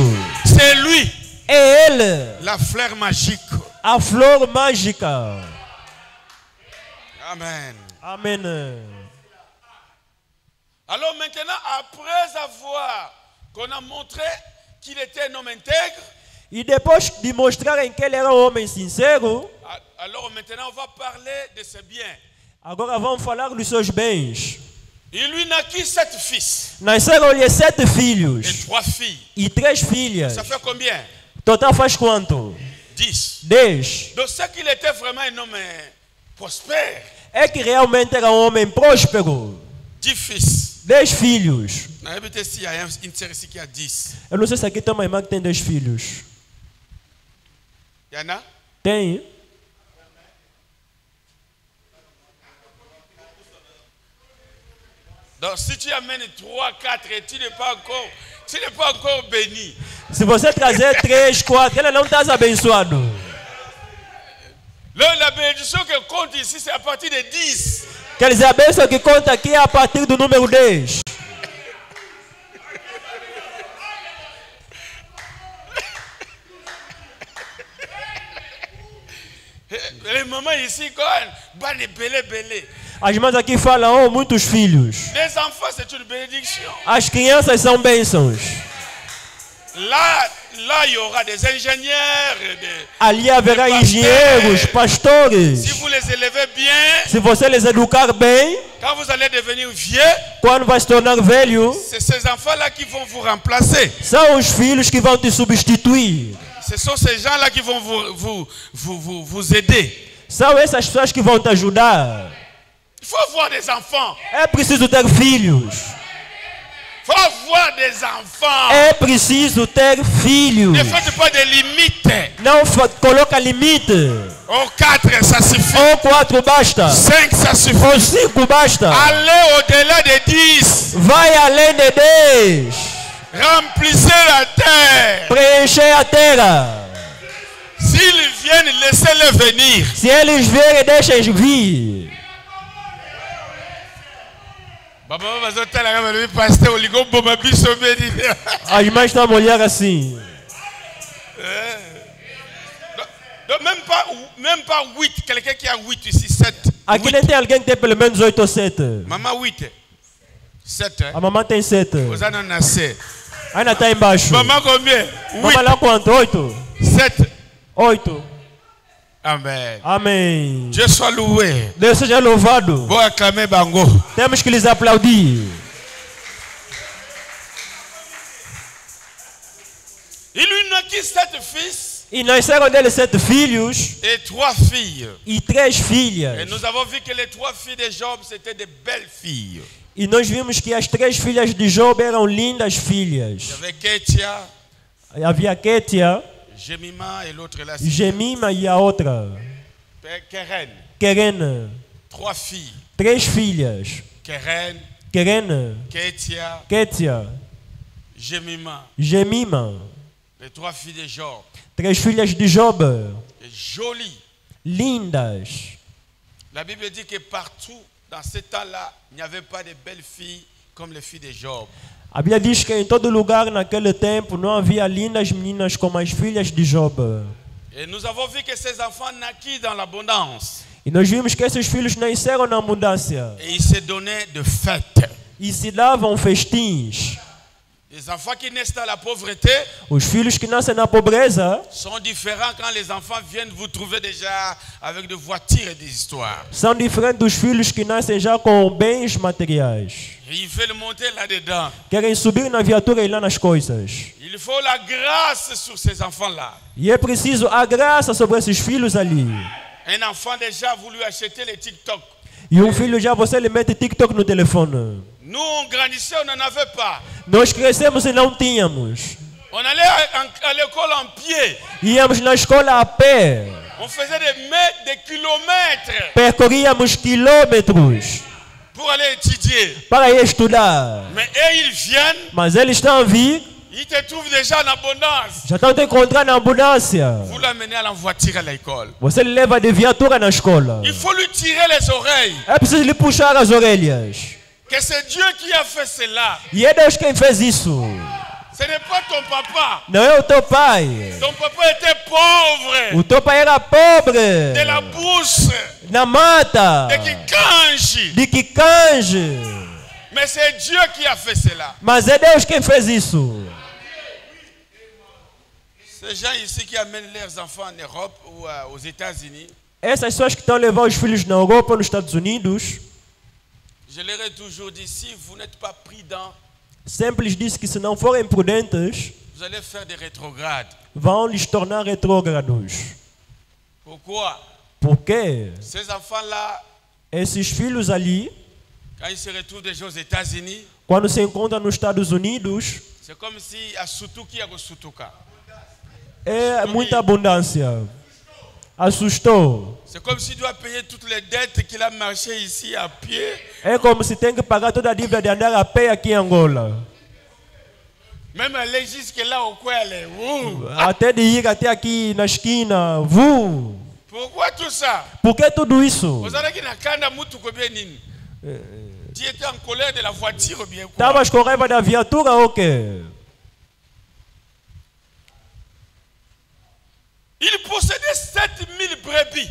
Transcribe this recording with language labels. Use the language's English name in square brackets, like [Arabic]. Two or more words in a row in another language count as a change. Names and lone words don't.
[French] C'est lui, [Portuguese] É Ele, [French] la fleur magique. [Portuguese] a flor mágica. [French] Amen. [Portuguese] Amém. [French] Alors maintenant, après avoir qu'on a montré qu'il était un homme intègre, [Portuguese] E depois de mostrarem que ele era um homem sincero, [French] alors maintenant on va parler de ses biens. [Portuguese] agora vamos falar dos seus bens. [French] Il lui naquit 7 fils [Portuguese] Nasceram-lhe 7 [French] et [Portuguese] filhos [French] 3 filles. [Portuguese] e 3 filhas. [French] Ça fait combien? [Portuguese] Total faz quanto? [French] 10. [Portuguese] 10. [French] Donc c'est qu'il était vraiment un homme prospère. [Portuguese] É que realmente era um homem próspero. [French] 10 fils. [Portuguese] 10 filhos. [French] On a peut-être s'il y a une série ici qui a 10. [Portuguese] Eu não sei se aqui tem uma irmã que tem 10 filhos. [French] Il y en a? [Portuguese] Tem? [French] Donc si tu amènes 3, 4 et tu n'es pas encore béni. [Portuguese] Se você trazer 3, 4, ela não está abençoado. [French] La bénédiction que compte ici, c'est à partir de 10. [Portuguese] Quer dizer, a bênção que conta aqui é a partir do número 10. [French] Les mamans ici, quand ils belé. [Portuguese] As mães aqui falam, oh, muitos filhos. [French] Les enfants, c'est une bénédiction. [Portuguese] As crianças são bênçãos. [French] Là, il y aura des ingénieurs. [Portuguese] Ali haverá engenheiros, pastores. [French] Si vous les élevez bien, [Portuguese] Se você les educar bem, [French] quand vous allez devenir vieux, [Portuguese] quando vai se tornar velho, [French] c'est ces enfants-là qui vont vous remplacer. [Portuguese] são os filhos que vão te substituir. [French] Ce sont ces gens-là qui vont vous aider. [Portuguese] São essas pessoas que vão te ajudar. [French] Il faut avoir des enfants. [Portuguese] É preciso ter filhos. [French] Il faut avoir des enfants. [Portuguese] É preciso ter filhos. [French] Ne faites pas de limites. [Portuguese] Não coloca limite. [French] Au 4, ça suffit. [Portuguese] Ou 4 basta. [French] 5, ça suffit. [Portuguese] Ou 5 basta. [French] Allez au-delà de 10. [Portuguese] Vai além de 10. [French] Remplissez la terre. [Portuguese] Preencher a terra. [French] S'ils viennent, laissez-les venir. [Portuguese] Se eles vierem, deixem vir. As mães estão a olhar assim. [French] Même pas 8. Quelqu'un qui a 8 ici, 7. [Portuguese] Aqui nem tem alguém que tem pelo menos 8 ou 7. [French] Maman 8. 7. [Portuguese] A mamãe tem 7. [French] Vous en avez. [Portuguese] Ainda está embaixo. [French] Maman combien? 8. [Portuguese] Mamãe lá quanto? 8? 7. 8. [French] Amen. [Portuguese] Amém. [French] Dieu soit loué. [Portuguese] Deus seja louvado. [French] Vou acclamer Bango. [Portuguese] Temos que lhes aplaudir. [French] Il lui naquit 7 fils. [Portuguese] E nasceram dele 7 filhos [French] Et 3 filles. [Portuguese] e 3 filhas. [French] Et nous avons vu que les 3 filles de Job, c'était de belles filles. [Portuguese] E nós vimos que as 3 filhas de Job eram lindas filhas. [French] Il y avait Ketia, [Portuguese] Havia Ketia, [French] Jemima et l'autre là. [Portuguese] Jemima e a outra, [French] Keren. [Portuguese] Keren. [French] 3 filles. [Portuguese] 3 filhas. [French] Keren, [Portuguese] Keren, [French] Ketia, [Portuguese] Ketia, [French] Jemima. [Portuguese] Jemima. [French] Les 3 filles de Job. [Portuguese] 3 filhas de Job. [French] Et jolies. [Portuguese] Lindas. [French] La Bible dit que partout, dans ce temps-là, il n'y avait pas de belles filles comme les filles de Job. [Portuguese] A Bíblia diz que em todo lugar naquele tempo não havia lindas meninas como as filhas de Job. [French] Et nous avons vu que ces enfants naquirent dans l'abondance. [Portuguese] E nós vimos que esses filhos nasceram na abundância. [French] Et ils se donnaient de fêtes. [Portuguese] E se davam festins. [French] Les enfants qui naissent dans la pauvreté [Portuguese] Os filhos que nascem na pobreza [French] sont différents quand les enfants viennent vous trouver déjà avec des voitures et des histoires. [Portuguese] são diferentes dos filhos que nascem já com bens materiais. [French] Et ils veulent monter là-dedans. [Portuguese] Querem subir na viatura e ir lá nas coisas. [French] Il faut la grâce sur ces enfants-là. [Portuguese] E é preciso a graça sobre esses filhos ali. [French] Un enfant déjà a voulu acheter les TikTok. [Portuguese] E filho já você lhe mete TikTok no telefone. [French] Nous, on grandissait, on n'en avait pas. [Portuguese] Nós crescemos e não tínhamos. [French] On allait à l'école en pied. [Portuguese] Íamos na escola a pé. [French] On faisait des mètres, des kilomètres [Portuguese] Percorríamos quilômetros [French] pour aller étudier. [Portuguese] para ir estudar. [French] Mais eux, ils viennent, [Portuguese] Mas eles estão a vir, [French] ils te trouvent déjà en abondance. [Portuguese] já estão te encontrando na abundância. [French] Vous l'amenez à la voiture à l'école. [Portuguese] Você lhe leva de viatura na escola. [French] Il faut lui tirer les oreilles. [Portuguese] É preciso lhe puxar as orelhas. [French] Que c'est Dieu qui a fait cela. [Portuguese] E é Deus quem fez isso. [French] Ce n'est pas ton papa. [Portuguese] Não é o teu pai. [French] Ton papa était pauvre. [Portuguese] O teu pai era pobre. [French] De la brousse. [Portuguese] Na mata. [French] De Kikanji. [Portuguese] De Kikanji. [French] Mais c'est Dieu qui a fait cela. [Portuguese] Mas é Deus quem fez isso. [French] Ces gens ici qui amènent leurs enfants en Europe ou aux États-Unis, [Portuguese] Essas pessoas que estão a levar os filhos na Europa ou nos Estados Unidos, [French] je leur ai toujours dit, si vous n'êtes pas prudents, [Portuguese] sempre lhes disse que se não forem prudentes, [French] vous allez faire des rétrogrades. [Portuguese] vão lhes tornar retrógrados. [French] Pourquoi? [Portuguese] Porque [French] Ces enfants-là, [Portuguese] esses filhos ali, [French] quand ils se retrouvent déjà aux États-Unis, [Portuguese] quando se encontram nos Estados Unidos, [French] c'est comme si à Sutuki, à Sutuka. [Portuguese] é muita abundância. Assustou. [French] C'est comme s'il doit payer toutes les dettes qu'il a marché ici à pied. [Portuguese] É como se tem que pagar toda a dívida de andar a pé aqui em Angola. [French] Même aller jusque là au coin, elle est où? [Portuguese] Até de ir até aqui na esquina. [French] Pourquoi tout ça? [Portuguese] Por que tudo isso? [French] Vous savez qu'il n'a qu'un amour tout comme Bénin. Tu étais en colère de la voiture ou bien quoi? [Portuguese] Estavas com raiva da viatura ou quê? [French] Il possédait 7000 brebis.